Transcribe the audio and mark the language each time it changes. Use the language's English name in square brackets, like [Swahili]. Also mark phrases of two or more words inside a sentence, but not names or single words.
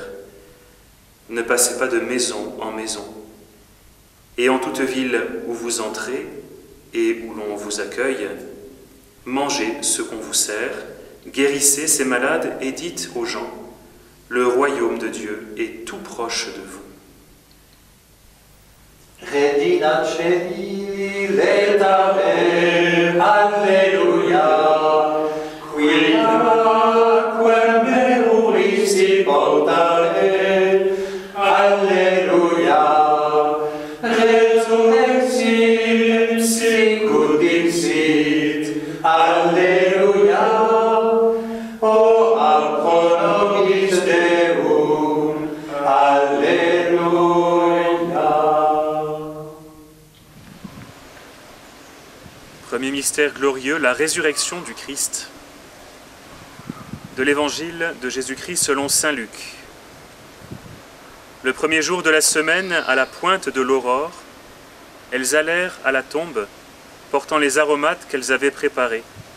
[French] Ne passez pas de maison en maison. Et en toute ville où vous entrez et où l'on vous accueille, mangez ce qu'on vous sert, guérissez ces malades et dites aux gens, le royaume de Dieu est tout proche de vous. [Latin] Redina celi letare, alleluia, quia meruisti portare, alleluia, resurrexit sicut dixit, alleluia, o a pro nobis Deum, alleluia. [French] Premier mystère glorieux, la résurrection du Christ. De l'Évangile de Jésus-Christ selon saint Luc. Le premier jour de la semaine, à la pointe de l'aurore, elles allèrent à la tombe, portant les aromates qu'elles avaient préparés.